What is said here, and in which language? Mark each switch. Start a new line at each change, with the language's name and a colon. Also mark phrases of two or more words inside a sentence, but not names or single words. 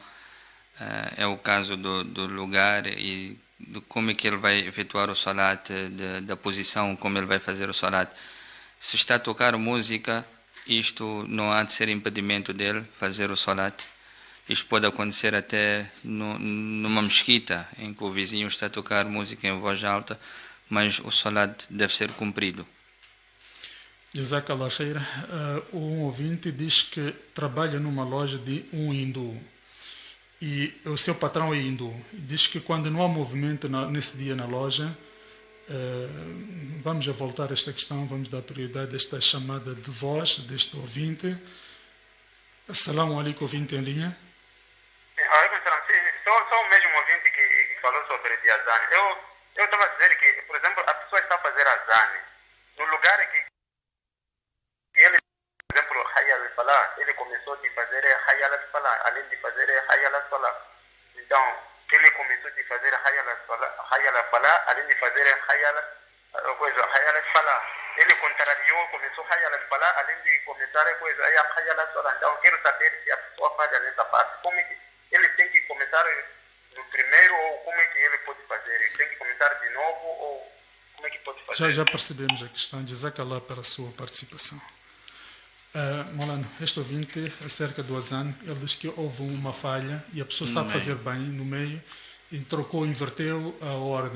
Portuguese: É o caso do lugar e de como é que ele vai efetuar o salat, da posição como ele vai fazer o salat. Se está a tocar música, isto não há de ser impedimento dele fazer o salat. Isto pode acontecer até numa mesquita, em que o vizinho está a tocar música em voz alta, mas o salat deve ser cumprido.
Arabic: جزاك الله خير.
Portuguese: Um ouvinte diz que trabalha numa loja de um hindu e o seu patrão é hindu. Diz que quando não há movimento nesse dia na loja, vamos a voltar a esta questão, vamos dar prioridade a esta chamada de voz deste ouvinte.
Arabic: السلام عليكم,
Portuguese: ouvinte em linha. Sou o mesmo ouvinte que falou sobre o azane. Eu estava a dizer que, por exemplo, a pessoa está a fazer azane no lugar que ele, por exemplo,
Arabic: حي على الفلاح,
Portuguese: ele começou a fazer
Arabic: حي على الفلاح,
Portuguese: além de fazer
Arabic: حي على الصلاة.
Portuguese: Então, ele começou a fazer
Arabic: حي على الفلاح,
Portuguese: além de fazer
Arabic: حي على الفلاح.
Portuguese: Ele contrariou, começou
Arabic: حي على الفلاح,
Portuguese: além de começar
Arabic: حي على الصلاة.
Portuguese: Então, eu quero saber se a pessoa falha nessa parte. Como é que ele tem que começar no primeiro ou como é que ele pode fazer? Ele tem que começar de novo ou como é que pode fazer? Já percebemos a questão. Jazakallah pela sua participação. Maulana, este ouvinte, acerca do azan, ele diz que houve uma falha e a pessoa sabe fazer bem no meio e inverteu a ordem.